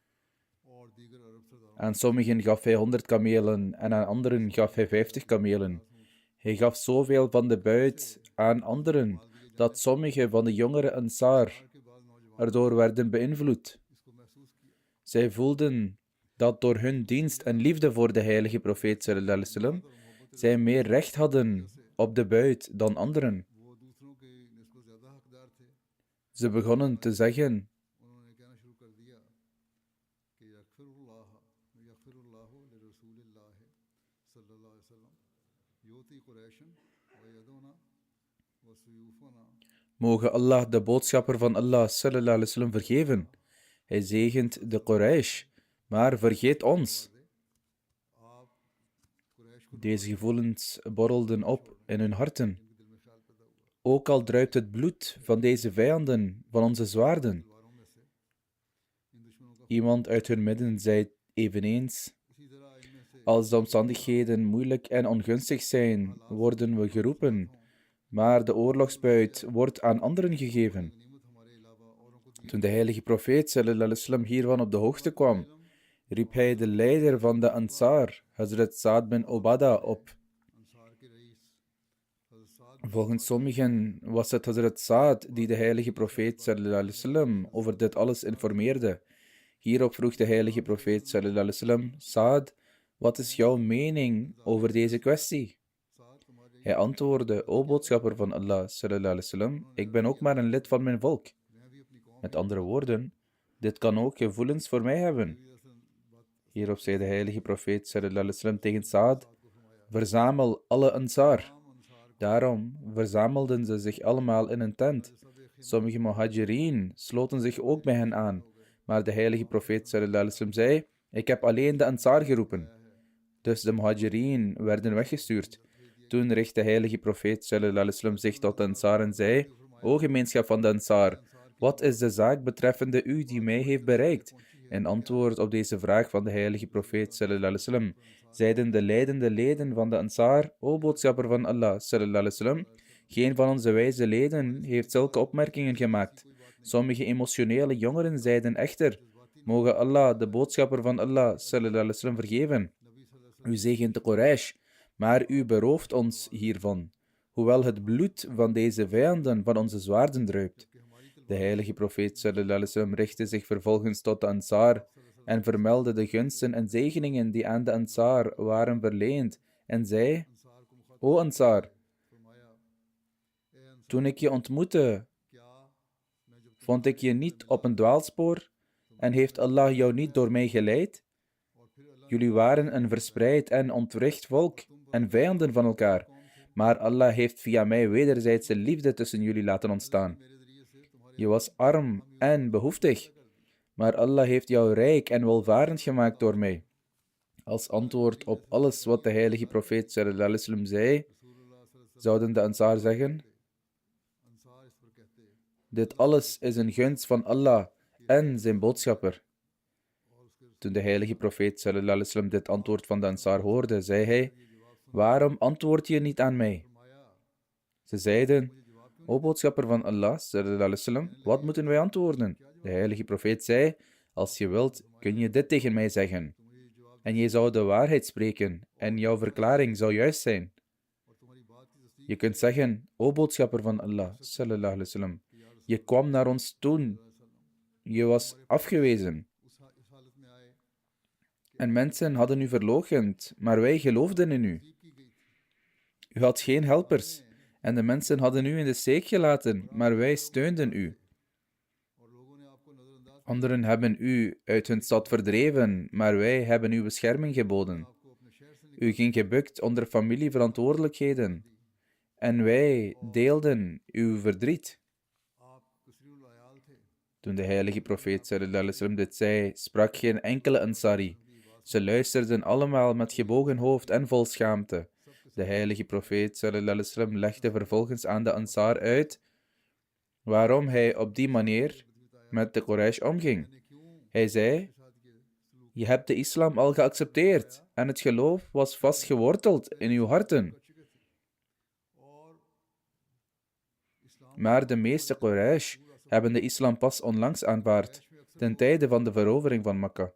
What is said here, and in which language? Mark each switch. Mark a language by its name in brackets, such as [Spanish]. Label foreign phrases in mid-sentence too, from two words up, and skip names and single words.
[Dutch] Aan sommigen gaf hij 100 kamelen en aan anderen gaf hij 50 kamelen. Hij gaf zoveel van de buit aan anderen dat sommige van de jongere Ansar erdoor werden beïnvloed. Zij voelden dat door hun dienst en liefde voor de heilige profeet [Arabic] صلى الله عليه وسلم [Dutch] zij meer recht hadden op de buit dan anderen. Ze begonnen te zeggen: moge Allah de boodschapper van Allah [Arabic] صلى الله عليه وسلم [Dutch] vergeven. Hij zegent de Quraysh, maar vergeet ons. Deze gevoelens borrelden op in hun harten. Ook al druipt het bloed van deze vijanden van onze zwaarden. Iemand uit hun midden zei eveneens: als de omstandigheden moeilijk en ongunstig zijn, worden we geroepen, maar de oorlogsbuit wordt aan anderen gegeven. Toen de heilige profeet [Arabic] صلى الله عليه وسلم [Dutch] hiervan op de hoogte kwam, riep hij de leider van de Ansar, Hazrat Sa'd bin Ubadah, op. Volgens sommigen was het Hazrat Sa'd die de heilige profeet [Arabic] صلى الله عليه وسلم [Dutch] over dit alles informeerde. Hierop vroeg de heilige profeet [Arabic] صلى الله عليه وسلم: [Dutch] Sa'd, wat is jouw mening over deze kwestie? Hij antwoordde: O boodschapper van Allah [Arabic] صلى الله عليه وسلم, [Dutch] ik ben ook maar een lid van mijn volk. Met andere woorden, dit kan ook gevoelens voor mij hebben. Hierop zei de heilige profeet [Arabic] صلى الله عليه وسلم [Dutch] tegen Sa'd: verzamel alle Ansar. Daarom verzamelden ze zich allemaal in een tent. Sommige muhajirin sloten zich ook bij hen aan, maar de heilige profeet [Arabic] صلى الله عليه وسلم [Dutch] zei: ik heb alleen de Ansar geroepen. Dus de muhajirin werden weggestuurd. Toen richtte de heilige profeet [Arabic] صلى الله عليه وسلم [Dutch] zich tot de Ansar en zei: O gemeenschap van de Ansar, wat is de zaak betreffende u die mij heeft bereikt? In antwoord op deze vraag van de heilige profeet [Arabic] صلى الله عليه وسلم [Dutch] zeiden de leidende leden van de Ansar: O boodschapper van Allah [Arabic] صلى الله عليه وسلم, [Dutch] geen van onze wijze leden heeft zulke opmerkingen gemaakt. Sommige emotionele jongeren zeiden echter: moge Allah de boodschapper van Allah [Arabic] صلى الله عليه وسلم [Dutch] vergeven. U zegent de Quraysh, maar u berooft ons hiervan, hoewel het bloed van deze vijanden van onze zwaarden druipt. De heilige profeet [Arabic] صلى الله عليه وسلم [Dutch] richtte zich vervolgens tot de Ansar en vermeldde de gunsten en zegeningen die aan de Ansar waren verleend en zei: O Ansar, toen ik je ontmoette, vond ik je niet op een dwaalspoor en heeft Allah jou niet door mij geleid? Jullie waren een verspreid en ontwricht volk en vijanden van elkaar, maar Allah heeft via mij wederzijdse liefde tussen jullie laten ontstaan. Je was arm en behoeftig, maar Allah heeft jou rijk en welvarend gemaakt door mij. Als antwoord op alles wat de heilige profeet [Arabic] صلى الله عليه وسلم [Dutch] zei, zouden de Ansar zeggen: dit alles is een gunst van Allah en zijn boodschapper. Toen de heilige profeet [Arabic] صلى الله عليه وسلم [Dutch] dit antwoord van de Ansar hoorde, zei hij: waarom antwoord je niet aan mij? Ze zeiden: o boodschapper van Allah [Arabic] صلى الله عليه وسلم, [Dutch] wat moeten wij antwoorden? De heilige profeet zei: als je wilt, kun je dit tegen mij zeggen. En je zou de waarheid spreken, en jouw verklaring zou juist zijn. Je kunt zeggen: o boodschapper van Allah [Arabic] صلى الله عليه وسلم, [Dutch] je kwam naar ons toen je was afgewezen. En mensen hadden u verloochend, maar wij geloofden in u. U had geen helpers, en de mensen hadden u in de steek gelaten, maar wij steunden u. Anderen hebben u uit hun stad verdreven, maar wij hebben u bescherming geboden. U ging gebukt onder familieverantwoordelijkheden, en wij deelden uw verdriet. Toen de heilige profeet [Arabic] صلى الله عليه وسلم [Dutch] dit zei, sprak geen enkele Ansari. Ze luisterden allemaal met gebogen hoofd en vol schaamte. De heilige profeet [Arabic] صلى الله عليه وسلم [Dutch] legde vervolgens aan de Ansar uit waarom hij op die manier met de Quraysh omging. Hij zei: je hebt de islam al geaccepteerd en het geloof was vastgeworteld in uw harten. Maar de meeste Quraysh hebben de islam pas onlangs aanvaard, ten tijde van de verovering van Mekka.